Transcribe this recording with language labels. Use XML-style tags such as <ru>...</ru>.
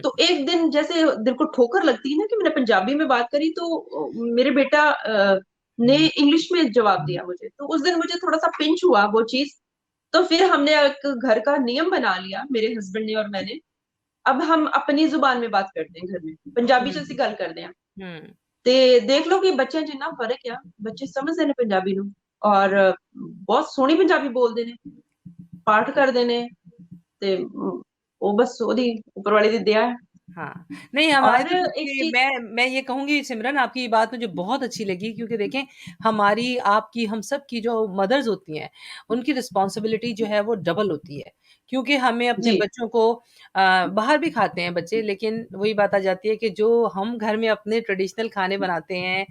<hi>तो एक दिन जैसे दिल को ठोकर लगती है ना कि मैंने पंजाबी में बात करी तो मेरे बेटा ने इंग्लिश में जवाब दिया मुझे। तो उस दिन मुझे थोड़ा-सा पिंच हुआ वो चीज़। तो फिर हमने एक घर का नियम बना लिया मेरे हस्बैंड ने और मैंने, अब हम अपनी ज़ुबान में बात करते हैं घर में, पंजाबी च</hi> <pa>ਅਸੀਂ ਗੱਲ ਕਰਦੇ ਹਾਂ। हुँ। ਤੇ ਦੇਖ ਲਓ ਕਿ ਬੱਚਿਆਂ 'ਚ ਇੰਨਾ ਫ਼ਰਕ ਆ, ਬੱਚੇ ਸਮਝਦੇ ਨੇ ਪੰਜਾਬੀ ਨੂੰ ਔਰ ਬਹੁਤ ਸੋਹਣੀ ਪੰਜਾਬੀ ਬੋਲਦੇ ਨੇ, ਪਾਠ ਕਰਦੇ ਨੇ ਤੇ ਉਹ ਬਸ ਉਹਦੀ ਉੱਪਰ ਵਾਲੇ ਦੀ ਦਇਆ ਹੈ।</pa> <hi>हाँ, नहीं हमारे और तो एक देखिए चीज़ मैं ये कहूँगी सिमरन आपकी ये बात मुझे बहुत अच्छी लगी क्योंकि देखें हमारी, आपकी, हम सब की जो मदर्स होती हैं, उनकी रिस्पॉन्सिबिलिटी जो है वो डबल होती है। क्योंकि हमें अपने जी, बच्चों को बाहर भी खाते हैं बच्चे लेकिन वही बात आ जाती है कि जो हम घर में अपने ट्रेडिशनल खाने बनाते हैं,</hi>